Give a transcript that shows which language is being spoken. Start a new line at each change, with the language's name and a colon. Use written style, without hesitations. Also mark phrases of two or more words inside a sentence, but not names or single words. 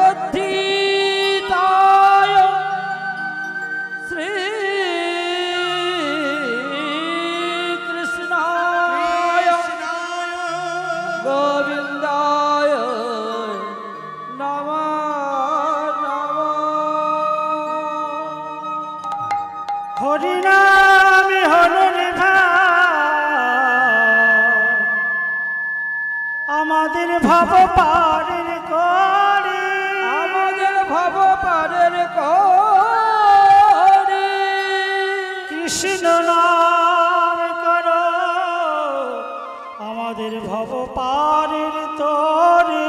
Sanskrit: जगद्धिताय श्री गोविंदाय नमः नमः।
Bangla: हरि नाम हरि আমাদের ভাব পারের করে আমাদের ভাব পারের করে কৃষ্ণ নাম করো আমাদের ভব পারের তরে